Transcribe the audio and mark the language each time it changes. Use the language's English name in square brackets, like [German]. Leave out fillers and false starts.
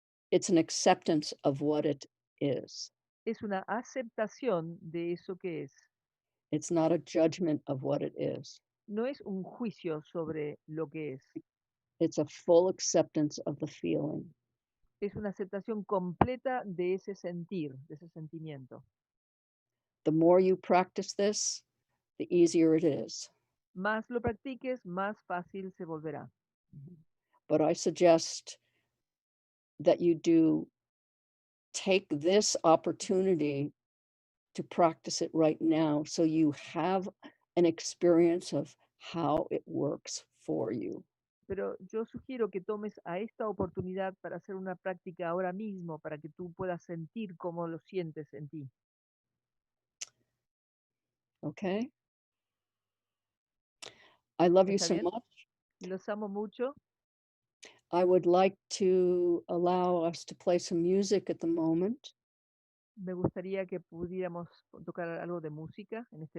[English] It's an acceptance of what it is. [Spanish] Es una aceptación de eso que es. [English] It's not a judgment of what it is. [Spanish] No es un juicio sobre lo que es. [English] It's a full acceptance of the feeling. [Spanish] Es una aceptación completa de ese sentir, de ese sentimiento. [English] The more you practice this, the easier it is. [Spanish] Más lo practiques, más fácil se volverá. [English] But I suggest that you do take this opportunity to practice it right now so you have an experience of how it works for you. [Spanish] Pero yo sugiero que tomes a esta oportunidad para hacer una práctica ahora mismo, para que tú puedas sentir cómo lo sientes en ti. [English] Okay? I love you [Spanish] ¿Está [English] so [Spanish] bien? [English] much. [Spanish] Los amo mucho. [English] I would like to allow us to play some music at the moment. [Spanish] Me gustaría que pudiéramos tocar algo de música en este